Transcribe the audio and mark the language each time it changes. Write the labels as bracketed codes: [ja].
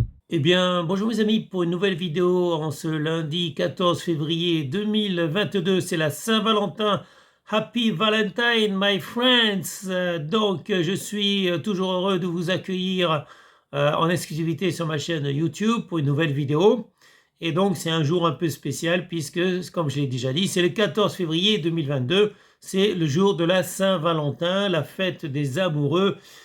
[fr] Eh bien, bonjour mes amis pour une nouvelle vidéo en ce lundi 14 février 2022. C'est la Saint-Valentin. [en] Happy Valentine, my friends. [fr] Je suis toujours heureux de vous accueillir en exclusivité sur ma chaîne YouTube pour une nouvelle vidéo. Et donc, c'est un jour un peu spécial puisque, comme je l'ai déjà dit, c'est le 14 février 2022. C'est le jour de la Saint-Valentin, la fête des amoureux.